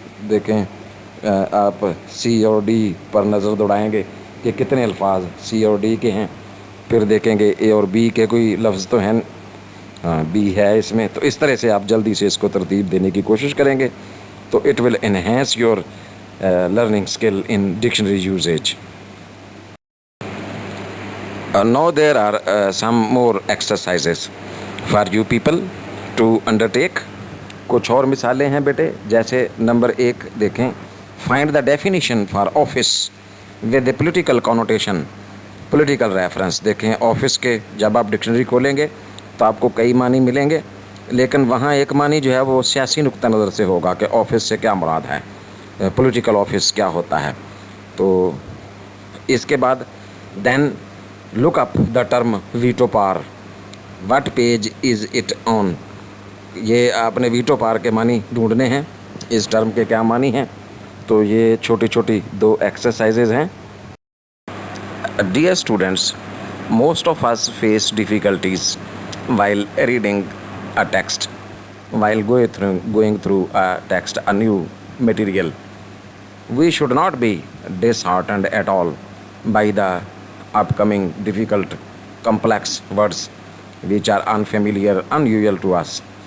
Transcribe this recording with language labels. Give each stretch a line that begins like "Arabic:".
Urdu: دیکھیں آپ سی اور ڈی پر نظر دوڑائیں گے کہ کتنے الفاظ سی اور ڈی کے ہیں، پھر دیکھیں گے اے اور بی کے کوئی لفظ تو ہیں، ہاں بی ہے اس میں، تو اس طرح سے آپ جلدی سے اس کو ترتیب دینے کی کوشش کریں گے تو
English: It will enhance your learning skill in dictionary usage. Now there are some more exercises for you people to undertake.
Urdu: کچھ اور مثالیں ہیں بیٹے، جیسے نمبر 1 دیکھیں،
English: find the definition for office with a political connotation.
Urdu: Political reference دیکھیں، office کے جب آپ ڈکشنری کھولیں گے تو آپ کو کئی معنی ملیں گے، لیکن وہاں ایک معنی جو ہے وہ سیاسی نقطہ نظر سے ہوگا کہ آفس سے کیا مراد ہے، پولیٹیکل آفس کیا ہوتا ہے. تو اس کے بعد
English: Then look up the term veto power. What page is it on?
Urdu: یہ آپ نے ویٹو پار کے معنی ڈھونڈنے ہیں، اس ٹرم کے کیا معنی ہیں. تو یہ چھوٹی چھوٹی 2 ایکسرسائزز ہیں.
English: Dear students, most of us face difficulties while reading a text, while going through a text, a new material. We should not be disheartened at all by the upcoming difficult complex words which are unfamiliar, unusual to us.